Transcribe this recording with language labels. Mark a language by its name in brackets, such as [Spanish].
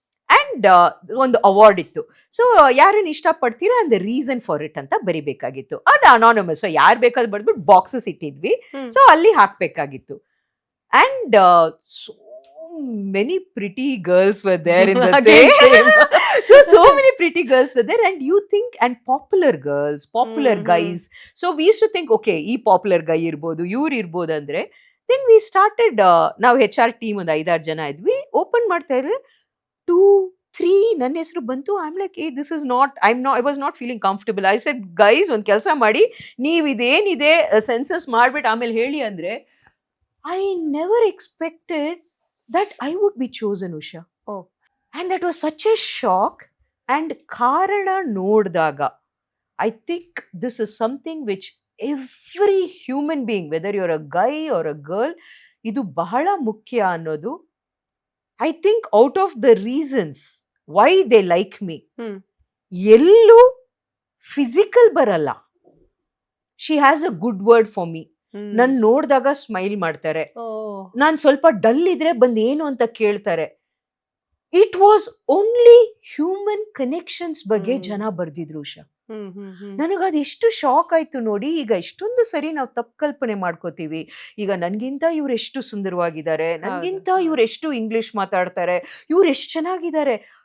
[Kannada] And ಒಂದು award ಇತ್ತು. So ಯಾರನ್ನ ಇಷ್ಟಪಡ್ತೀರಾ [English] and the reason for it [Kannada] ಅಂತ ಬರಿಬೇಕಾಗಿತ್ತು. ಅದು ಅನಾನಮಸ್, ಯಾರು ಬೇಕಾದ್ರೂ ಬರ್ದ್ಬಿಟ್ಟು ಬಾಕ್ಸಸ್ ಇಟ್ಟಿದ್ವಿ. ಸೊ ಅಲ್ಲಿ ಹಾಕ್ಬೇಕಾಗಿತ್ತು. [English] And so many pretty girls were there in the day. So many pretty girls were there, and you think, and popular girls, popular guys. So we used to think, okay, [Kannada] ಈ popular ಗೈ ಇರ್ಬೋದು, ಇವ್ರು ಇರ್ಬೋದು ಅಂದ್ರೆ. [English] then we started, [Kannada] ನಾವು HR team ಒಂದು 5-6 ಜನ ಇದ್ವಿ. Open ಮಾಡ್ತಾ ಇದ್ವಿ, 2-3 ನನ್ನ ಹೆಸರು ಬಂತು. [English] I am like, this is not, I was not feeling comfortable. I said, guys [Kannada] ಒಂದು ಕೆಲಸ ಮಾಡಿ, ನೀವು ಇದೇನಿದೆ ಸೆನ್ಸಸ್ ಮಾಡ್ಬಿಟ್ಟು ಆಮೇಲೆ ಹೇಳಿ ಅಂದ್ರೆ. [English] I never expected that I would be chosen, Usha. And that was such a shock. And [Kannada] ಕಾರಣ ನೋಡಿದಾಗ [English] I think this is something which every human being, whether you're a guy or a girl, [Kannada] ಇದು ಬಹಳ ಮುಖ್ಯ ಅನ್ನೋದು. [English] I think out of the reasons why they like me, [Kannada] ಎಲ್ಲೂ physical ಬರಲ್ಲ. [English] She has a good word for me. [Kannada] ನನ್ ನೋಡಿದಾಗ smile ಮಾಡ್ತಾರೆ. ನಾನ್ ಸ್ವಲ್ಪ ಡಲ್ ಇದ್ರೆ ಬಂದ್ ಏನು ಅಂತ ಕೇಳ್ತಾರೆ. [English] it was only human connections [Kannada] ಬಗ್ಗೆ ಜನ ಬರ್ದಿದ್ರು ಉಷಾ. ನನಗದು ಎಷ್ಟು ಶಾಕ್ ಆಯ್ತು ನೋಡಿ. ಈಗ ಎಷ್ಟೊಂದು ಸರಿ ನಾವು ತಪ್ಪು ಕಲ್ಪನೆ ಮಾಡ್ಕೋತೀವಿ. ಈಗ ನನ್ಗಿಂತ ಇವ್ರು ಎಷ್ಟು ಸುಂದರವಾಗಿದ್ದಾರೆ, ನನ್ಗಿಂತ ಇವ್ರು ಎಷ್ಟು ಇಂಗ್ಲಿಷ್ ಮಾತಾಡ್ತಾರೆ, ಇವ್ರು ಎಷ್ಟು ಚೆನ್ನಾಗಿದ್ದಾರೆ.